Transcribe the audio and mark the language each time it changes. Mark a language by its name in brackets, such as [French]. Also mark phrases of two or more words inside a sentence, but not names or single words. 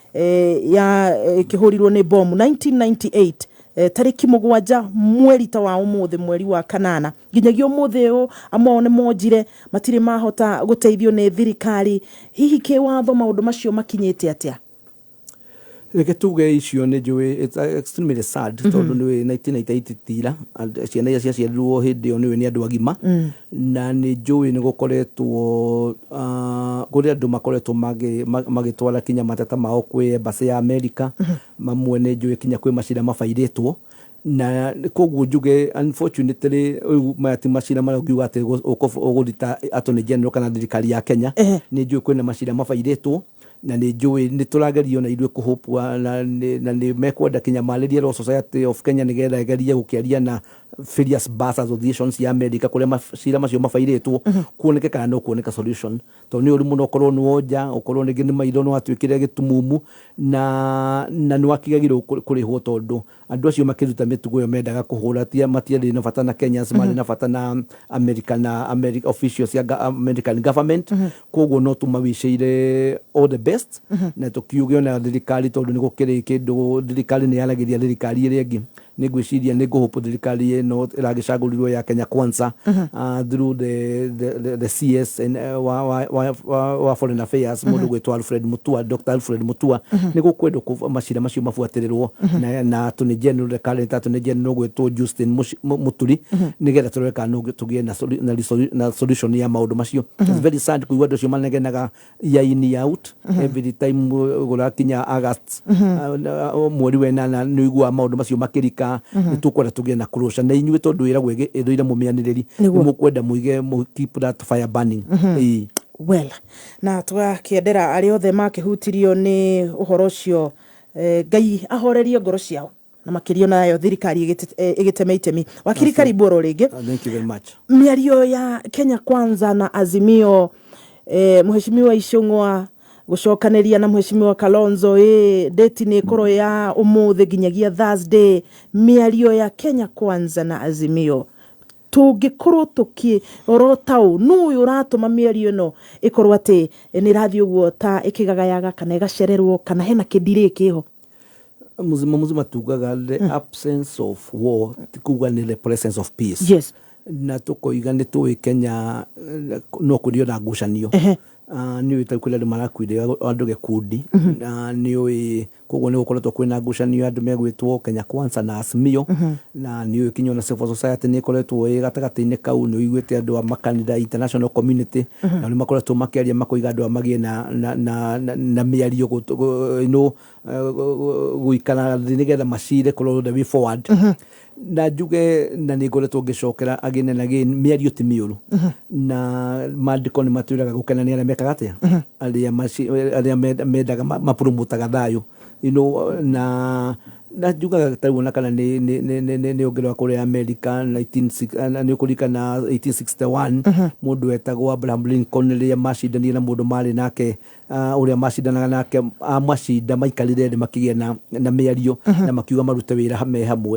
[Kikuyu] ya kihurirwo ni bomu 1998 tariki 7 mweri ta wa umuthi mweri wa kanana nginyagio umuthi o amone monjire matire mahota guteithio ni thirikari hihi kiwatho maundu macio makinyete atia reke tuge icio nĩ njũĩ [English] it's extremely sad [Kikuyu] tondũ nĩ 1998 tira ciana iria ciaciarirwo hĩndĩ ĩyo nĩwe nĩ andũ agima na nĩ njũĩ nĩ gũkoretwo kũrĩ andũ makoretwo magĩtwara kinya mateta mao kwĩ embassy ya America mamwe nĩ njũĩ kinya kwĩ macira mabairĩtwo na koguo njuge unfortunately maya ti macira marĩa ũngiuga atĩ ũgũthita [English] attorney general [Kikuyu] kana thirikari ya Kenya nĩ njũĩ kwĩna macira mabairĩtwo na nĩ njũĩ nĩ tũragerio na ithuĩ kũhopua na nĩ mekwenda kinya marĩrie Law Society of Kenya nĩgetha ĩgerie gũkĩaria na [English] various bars associations [Kikuyu] ya America kũrĩa macira macio mabairĩtwo kuoneke kana no kuoneka solution tondũ nĩ ũrĩ mũno ũkorwo nĩ wonja ũkorwo ningĩ nĩ maitho no atuĩkire gĩtumumu na nĩ wakigagĩrwo kũrĩhwo tondũ andũ acio makĩruta mĩtugo ĩyo mendaga kũhũra matiarĩ na bata na Kenyans marĩ na bata na [English] American officials [Kikuyu] ya [English] American government [Kikuyu] koguo no tumawicĩire [English] all the best [Kikuyu] na tukiuge ona thirikari tondũ nĩ gũkĩrĩ kĩndũ thirikari nĩ yaragĩria thirikari ĩrĩa ĩngĩ nĩ ngwĩciria nĩ ngũhopo thirikari ĩno ĩragĩcagũrirwo ya Kenya Kwanza [English] through the CS [Kikuyu] wa [English] Foreign Affairs [Kikuyu] mũndũ gwĩtwo Dr. Alfred Mutua nĩ gũkwendwo macira macio mabuatĩrĩrwo na [English] attorney general current attorney general [Kikuyu] gwĩtwo Justin Muturi nĩgetha tũreka no tũgĩe na solution ya maũndũ macio. [English] It's very sad [Kikuyu] kũigua andũ acio manegenaga [English] year in year out every time [Kikuyu] gũrakinya August mweri wenana nĩ igua maũndũ macio makĩrika nĩ tũkwenda tũgĩe na closure na inyuĩ tondũ wĩragwo ĩthũire mũmĩanĩrĩri nĩ mũkwenda mũige [English] keep that fire burning. [Kikuyu] Well, na tũgakĩendera arĩa othe makĩhutirio nĩ ũhoro ũcio Ngai ahorerie ngoro ciao na makĩrio nayo thirikari ĩgĩteme itemi. Wakiri karibu oro rĩngĩ. [English] Thank you very much. [Kikuyu] Mĩario ya Kenya Kwanza na Azimio Mheshimiwa Icũng'wa gũcokanĩria na Mheshimiwa Kalonzo date nĩ korwo ya ũmũthĩ nginyagia Thursday mĩario ya Kenya Kwanza na Azimio tũngĩkorwo tũkĩrotau nũũ ũratũma mĩario ĩno ĩkorwo atĩ nĩ rathiĩ ũguo ta ĩkĩgagayaga kana ĩgacererwo kana hena kĩndirĩ kĩho muzima tugaga [English] the absence of war [Kikuyu] tikuga ni [English] the presence of peace. Yes. [Kikuyu] Na tukoiga nĩ tũĩ Kenya no kũrĩo na ngucanio nĩ ũĩ kwĩna andũ marakuire andũ gĩkundi na nĩ ũĩ koguo nĩ gũkoretwo kwĩna ngucanio andũ megwĩtwo Kenya Kwanza na Azimio na nĩ ũĩ kinya na [English] civil society [Kikuyu] nĩ ĩkoretwo gatagatĩ-inĩ kau nĩ ũiguĩte andũ a makanitha [English] international community [Kikuyu] na nĩ makoretwo makĩaria makoiga andũ magĩe na mĩario gũikara thĩ nĩgetha macire kũrorwo [English] the way forward. [Kikuyu] Na njuge na nĩ ngoretwo ngĩcokera [English] again and again [Kikuyu] mĩario ti mĩũru na maandĩko nĩ matwĩraga gũkenania arĩa mekaga atĩa arĩa mendaga mapromotaga thayũ na njugaga tarĩu kana nĩ ongerwa kũrĩa America nĩ ũkũririkana 1861 mũndũ wetagwo Abraham Lincoln rĩrĩa macindanirie na mũndũ marĩ nake ũrĩa macindanaga nake amacinda maikarire thĩ makĩgĩa na mĩario na makiuga marute wĩra me hamwe.